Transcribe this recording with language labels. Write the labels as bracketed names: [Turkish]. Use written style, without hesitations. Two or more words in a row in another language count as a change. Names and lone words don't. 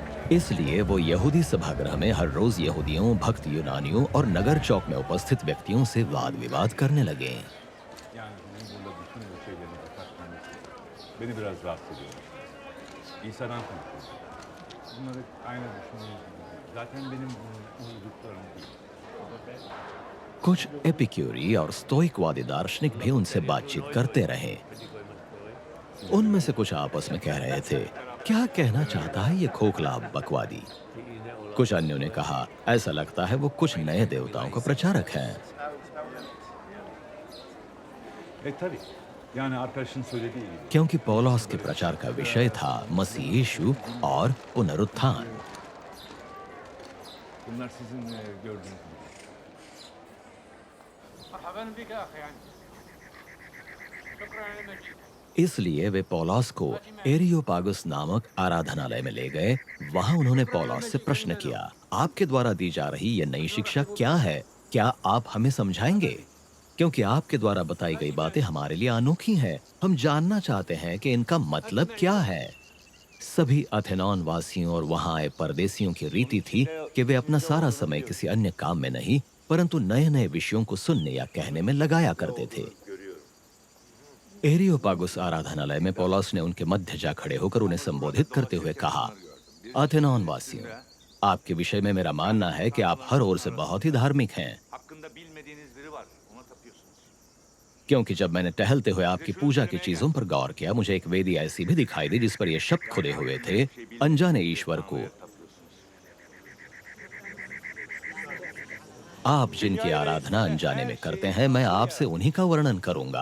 [Hindi] इसलिए वो यहूदी सभागृह में हर रोज यहूदियों, भक्त यूनानियों और नगर चौक में उपस्थित व्यक्तियों से वाद विवाद करने लगे। [Turkish] Yani benim burada bütün bu şeylerin katmanı beni biraz rahatsız ediyor. İnsandan konuşuyoruz. Bunlar hep aynı düşünüyoruz. Zaten benim uyduklarım değil. [Hindi] कुछ एपिक्यूरी और स्टोइकवादी दार्शनिक भी उनसे बातचीत करते रहे। उनमें से कुछ आपस में कह रहे थे, क्या कहना चाहता है ये खोखला बकवादी। कुछ अन्यों ने कहा, ऐसा लगता है वो कुछ नए देवताओं का प्रचारक है। [Turkish] Tabii. Yani arkadaşın söylediği gibi. [Hindi] क्योंकि पौलुस के प्रचार का विषय था मसीह यीशु और पुनरुत्थान। [Turkish] Bunlar sizin gördüğünüz gibi. [Arabic] مرحبا بك اخي يعني شكرا على المجيء [Hindi] इसलिए वे पौलुस को एरियोपागुस नामक आराधनालय में ले गए। वहां उन्होंने पौलुस से प्रश्न किया, आपके द्वारा दी जा रही ये नई शिक्षा क्या है? क्या आप हमें समझाएंगे? क्योंकि आपके द्वारा बताई गई बातें हमारे लिए अनोखी हैं। हम जानना चाहते हैं कि इनका मतलब क्या है। सभी अथेनॉन वासियों और वहां आए परदेशियों की रीति थी कि वे अपना सारा समय किसी अन्य काम में नहीं परंतु नए नए विषयों को सुनने या कहने में लगाया करते थे। एरियोपागुस आराधनालय में पौलुस ने उनके मध्य जा खड़े होकर उन्हें संबोधित करते हुए कहा, अथेनॉन वासियों, आपके विषय में मेरा मानना है कि आप हर ओर से बहुत ही धार्मिक हैं। [Turkish] hakkında bilmediğiniz biri var ona tapıyorsunuz [Hindi] क्योंकि जब मैंने टहलते हुए आपकी पूजा की चीजों पर गौर किया, मुझे एक वेदी ऐसी भी दिखाई दी जिस पर यह शब्द खुदे हुए थे, अनजाने ईश्वर को आप जिनकी आराधना अनजाने में करते हैं, मैं आपसे उन्हीं का वर्णन करूंगा।